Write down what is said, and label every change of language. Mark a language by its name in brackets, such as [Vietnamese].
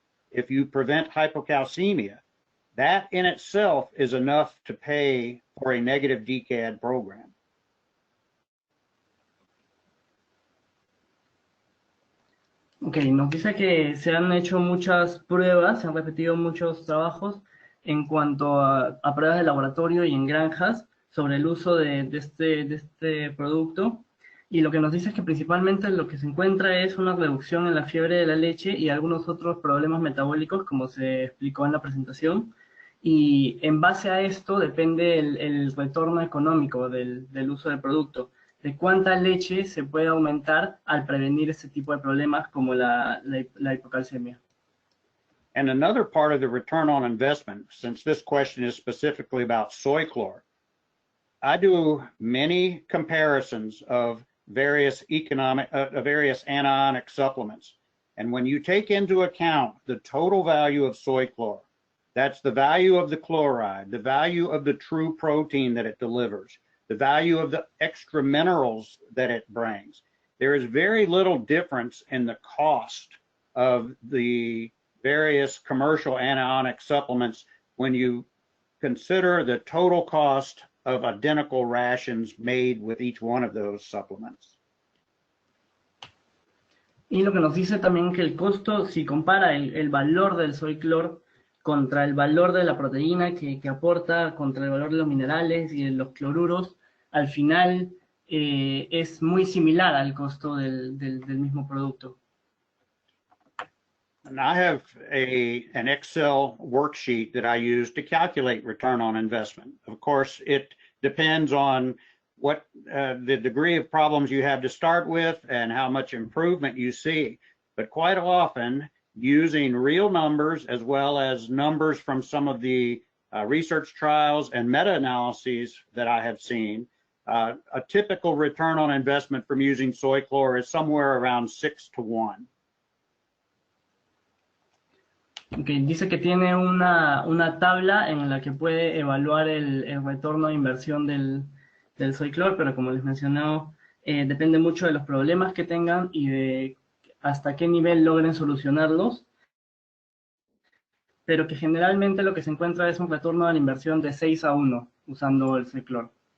[English] If you prevent hypocalcemia, that in itself is enough to pay for a negative DCAD program. [Spanish] Ok, nos dice que se han hecho muchas pruebas, se han repetido muchos trabajos en cuanto a pruebas de laboratorio y en granjas sobre el uso de este producto. Y lo que nos dice es que principalmente lo que se encuentra es una reducción en la fiebre de la leche y algunos otros problemas metabólicos, como se explicó en la presentación. Y en base a esto depende el retorno económico del uso del producto, de cuánta leche se puede aumentar al prevenir este tipo de problemas como la hipocalcemia. [English] And another part of the return on investment, since this question is specifically about Soyclor, I do many comparisons of various anionic supplements. And when you take into account the total value of Soyclor, that's the value of the chloride, the value of the true protein that it delivers, the value of the extra minerals that it brings. There is very little difference in the cost of the various commercial anionic supplements when you consider the total cost of identical rations made with each one of those supplements. [Spanish] Y lo que nos dice también que el costo, si compara el valor del Soyclor contra el valor de la proteína que aporta, contra el valor de los minerales y de los cloruros, al final es muy similar al costo del mismo producto. [English] And I have an Excel worksheet that I use to calculate return on investment. Of course, it depends on what the degree of problems you have to start with and how much improvement you see. But quite often, using real numbers as well as numbers from some of the research trials and meta-analyses that I have seen, a typical return on investment from using soy chlor is somewhere around 6 to 1. [Spanish] Okay, dice que tiene una tabla en la que puede evaluar el retorno de inversión del soy chlor, pero como les mencionaba, depende mucho de los problemas que tengan y de hasta qué nivel logren solucionarlos, pero que generalmente lo que se encuentra es un retorno de la inversión de 6 a 1 usando el soy chlor.